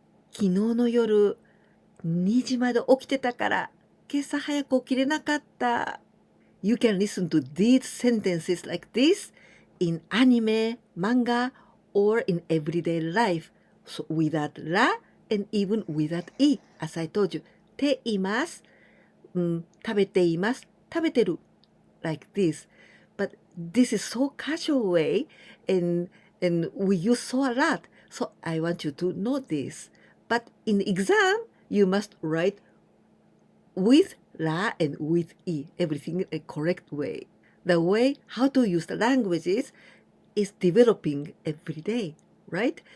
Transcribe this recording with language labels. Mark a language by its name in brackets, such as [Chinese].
[Japanese] 昨日の夜2時まで起きてたから今朝早く起きれなかった。 [English] You can listen to these sentences like this in anime, manga, or in everyday life. So without la, and even without E, as I told you. [Japanese] ています、食べています、食べてる [English] like this. But this is so casual way and we use so a lot. So I want you to know this. But in the exam, you must write with la and with e, everything in a correct way. The way how to use the languages is developing every day, right?